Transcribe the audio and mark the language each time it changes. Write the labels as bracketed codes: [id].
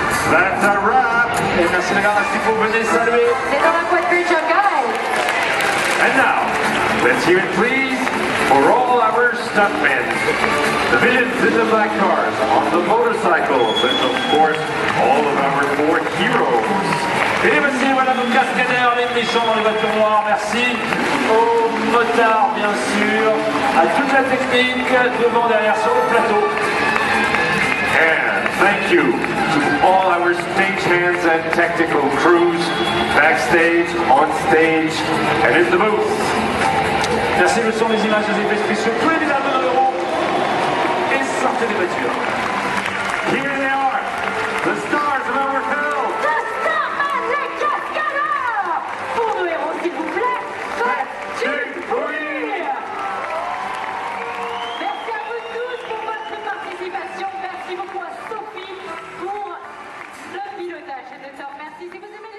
[en] That's a wrap. [fr] Et merci les gars, si vous venez saluer. C'est dans la boîte de Jogai. [en] And now, let's hear it please for all our stuntmen. The villains in the black cars, on the motorcycles, and of course, all of our four heroes. [fr] Et merci, voilà nos cascadeurs, les méchants dans les voitures noires. Merci aux motards, bien sûr, à toute la technique, devant, derrière, sur le plateau. [en] And thank you to all our stagehands and technical crews, backstage, on stage, and in the booth. [fr] Merci, le son, les images, les effets spéciaux, tous les milliards d'euros. Et sortez des voitures. [en] Here they are, the stars of our film. The Starman, [fr] les cascadeurs. Pour nos héros, s'il vous plaît, faites du bruit. Merci à vous tous pour votre participation. Merci beaucoup à Sophie pour le pilotage. C'était top. Merci. Si vous